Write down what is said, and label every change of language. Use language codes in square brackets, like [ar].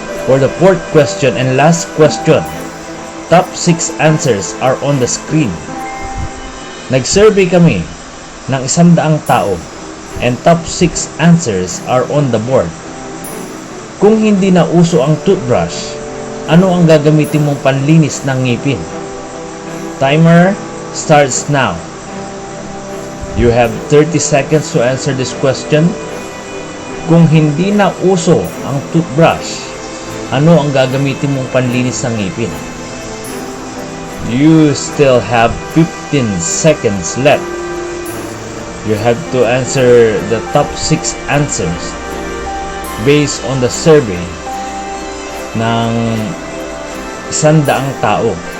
[en] For the fourth question and last question. Top 6 answers are on the screen. [tl] Nag-survey kami ng 100 tao [en] and top 6 answers are on the board. [tl] Kung hindi na uso ang toothbrush, ano ang gagamitin mong panlinis ng ngipin? [en] Timer starts now. You have 30 seconds to answer this question. [tl] Kung hindi na uso ang toothbrush, Ano ang gagamitin mong panlinis ng ngipin? [en] You still have 15 seconds left. You have to answer the top 6 answers based on the survey [tl] ng 100 tao.